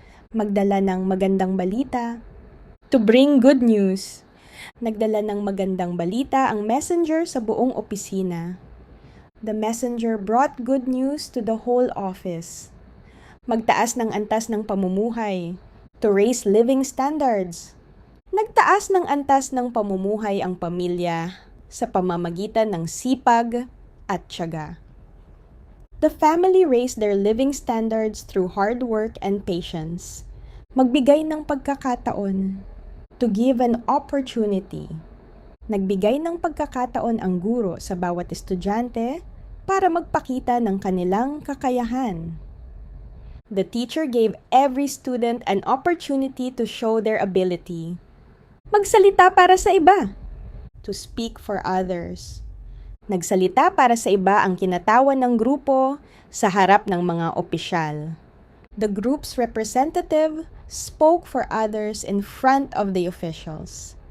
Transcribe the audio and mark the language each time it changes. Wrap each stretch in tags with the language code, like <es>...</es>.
<tl>Magdala ng magandang balita.</tl> <en>To bring good news.</en> <tl>Nagdala ng magandang balita ang messenger sa buong opisina.</tl> <en>The messenger brought good news to the whole office.</en> <tl>Magtaas ng antas ng pamumuhay.</tl> <en>To raise living standards.</en> <tl>Nagtaas ng antas ng pamumuhay ang pamilya sa pamamagitan ng sipag at tiyaga.</tl> <en>The family raised their living standards through hard work and patience.</en> <tl>Magbigay ng pagkakataon.</tl> <en>To give an opportunity.</en> <tl>Nagbigay ng pagkakataon ang guro sa bawat estudyante para magpakita ng kanilang kakayahan.</tl> <en>The teacher gave every student an opportunity to show their ability.</en> <tl>Magsalita para sa iba.</tl> <en>To speak for others.</en> <tl>Nagsalita para sa iba ang kinatawan ng grupo sa harap ng mga opisyal.</tl> <en>The group's representative spoke for others in front of the officials.</en>